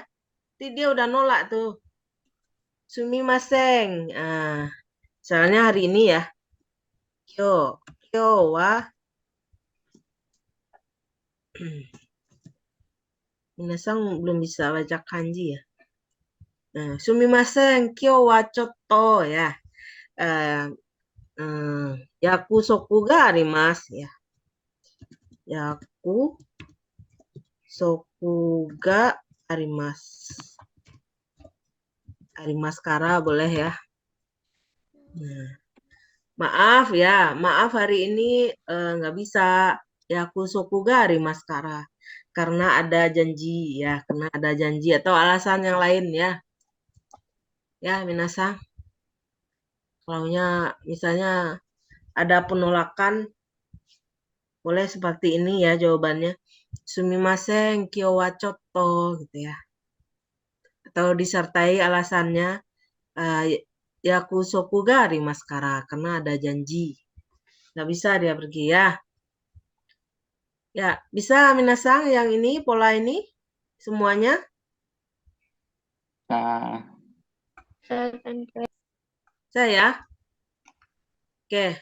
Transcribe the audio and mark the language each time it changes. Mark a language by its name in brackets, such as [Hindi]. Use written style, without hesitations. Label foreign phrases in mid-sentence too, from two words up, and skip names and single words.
[Indonesian] Jadi dia udah nolak tuh. Sumimasen. Misalnya hari ini ya. [Japanese] 今日は. [Indonesian] Minasang belum bisa baca kanji ya. Nah, [Japanese] すみません、今日はちょっと ya. 約束があります ya. 約束があります. ありますから [Indonesian] boleh ya. Nah, maaf ya, maaf hari ini nggak bisa. [Japanese] 約束がありますから. [Indonesian] Karena ada janji ya, karena ada janji atau alasan yang lain ya. Ya, minasang. Kalaunya misalnya ada penolakan, boleh seperti ini ya jawabannya. [Japanese] すみません、今日はちょっと [Indonesian] gitu ya. Atau disertai alasannya [Japanese] 約束がありますから, [Indonesian] karena ada janji. Nggak bisa dia pergi ya. Ya, bisa minasang yang ini, pola ini semuanya? Nah, Saya? Oke.